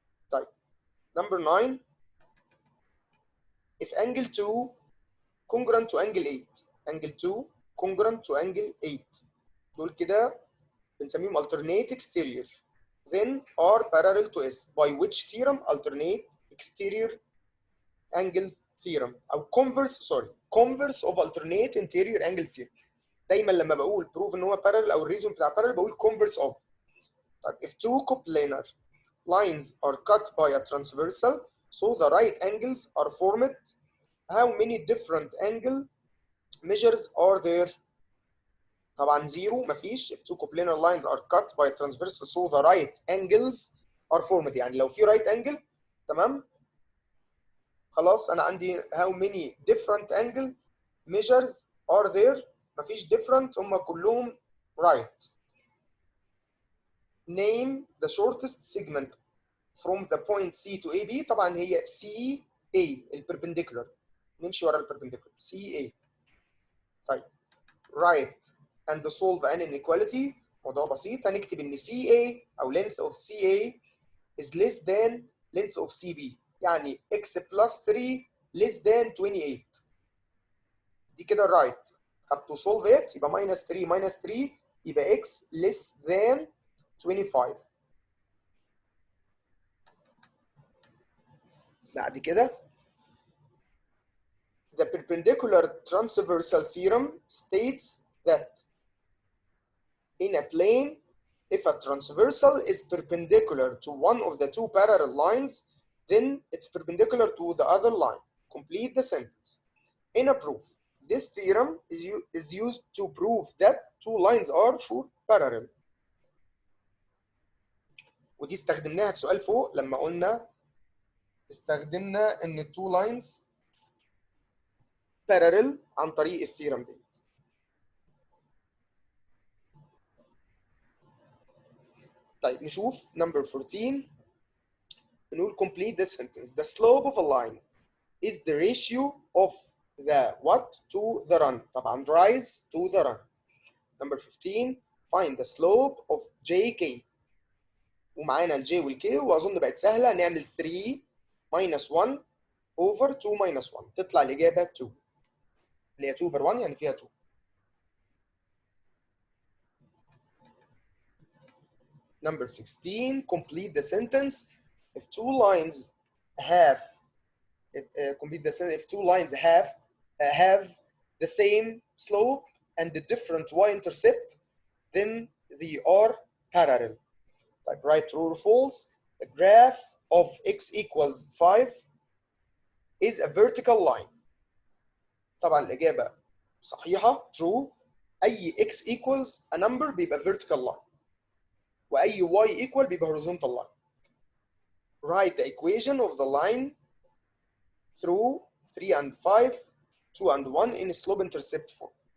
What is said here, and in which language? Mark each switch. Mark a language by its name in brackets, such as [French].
[English] طيب number 9 if angle 2 congruent to angle 8 angle 2 congruent to angle 8 [Arabic] دول كده بنسميهم [English] alternate exterior then are parallel to S by which theorem alternate exterior angles theorem او converse of alternate interior angles theorem. [Arabic] دايما لما بقول prove ان هو parallel او الريزون بتاع parallel بقول [English] converse of. طيب if two coplanar lines are cut by a transversal so the right angles are formed, how many different angle measures are there؟ [Arabic] طبعا زيرو مفيش. [English] if two coplanar lines are cut by a transversal so the right angles are formed، [Arabic] يعني لو في [English] right angle [Arabic] تمام خلاص انا عندي [English] how many different angle measures are there؟ مفيش different، [Arabic] هم كلهم [English] right. name the shortest segment from the point C to AB. [Arabic] طبعا هي CA البربنديكولار، نمشي ورا البربنديكولار CA. [English] طيب write and solve an inequality. [Arabic] موضوع بسيط، هنكتب ان [English] CA او length of CA is less than length of CB، يعني x plus 3 less than 28. [Arabic] دي كده right. [English] have to solve it يبقى minus 3 minus 3 يبقى x less than 25. بعد كده the perpendicular transversal theorem states that in a plane if a transversal is perpendicular to one of the two parallel lines then it's perpendicular to the other line. Complete the sentence. In a proof this theorem is used to prove that two lines are sure parallel. [Arabic] ودي استخدمناها في سؤال فوق لما قلنا استخدمنا ان [English] two lines parallel [Arabic] عن طريق الثيرم دي. طيب نشوف [English] number 14 بنقول complete the sentence. The slope of a line is the ratio of the what to the run. طبعا rise to the run. Number 15 find the slope of JK. [Arabic] ومعانا الجي والكي واظن بقت سهله، نعمل [English] 3 minus 1 over 2 minus 1 [Arabic] تطلع الاجابه 2 اللي هي 2 over 1 يعني فيها 2. [English] Number 16 complete the sentence. If two lines have complete the sentence if two lines have the same slope and the different y-intercept then they are parallel. Like right, true or false? The graph of x equals 5 is a vertical line. [Arabic] طبعا الإجابة صحيحة true. [English] أي x equals a number [Arabic] بيبقى [English] vertical line وأي y equal بيبقى horizontal line. Write the equation of the line through 3 and 5 2 and 1 in slope intercept form.